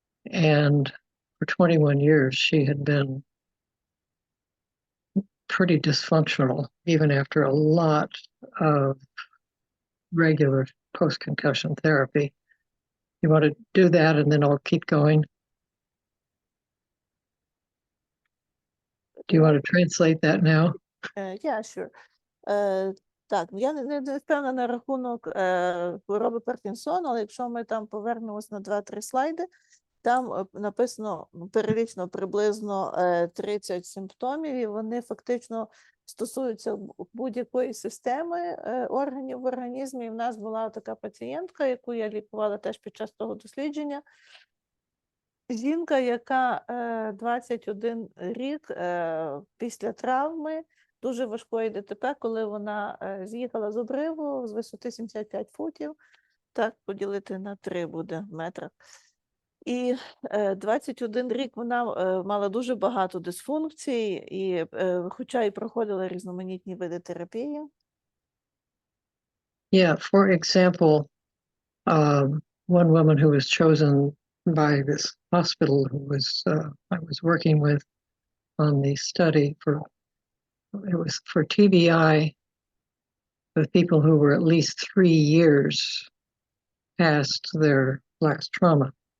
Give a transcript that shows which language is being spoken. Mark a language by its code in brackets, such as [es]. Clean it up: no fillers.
[en] And for 21 years, she had been pretty dysfunctional, even after a lot of regular post-concussion therapy. You want to do that, and then I'll keep going? Do you want to translate that now? Yeah, sure. [uk] Так, я не впевнена на рахунок хвороби Паркінсона, але якщо ми там повернемось на 2-3 слайди, там написано перелічно приблизно 30 симптомів, і вони фактично стосуються будь-якої системи органів в організмі. І в нас була така пацієнтка, яку я лікувала теж під час того дослідження. Жінка, яка 21 рік після травми, дуже важкої ДТП, коли вона з'їхала з обриву з висоти 75 футів, так поділити на 3 буде в метрах. І 21 рік вона мала дуже багато дисфункцій, і, хоча і проходила різноманітні види терапії. [en] Yeah, for example, one woman who was chosen by this hospital who was I was working with on the study it was for TBI with people who were at least 3 years past their last trauma.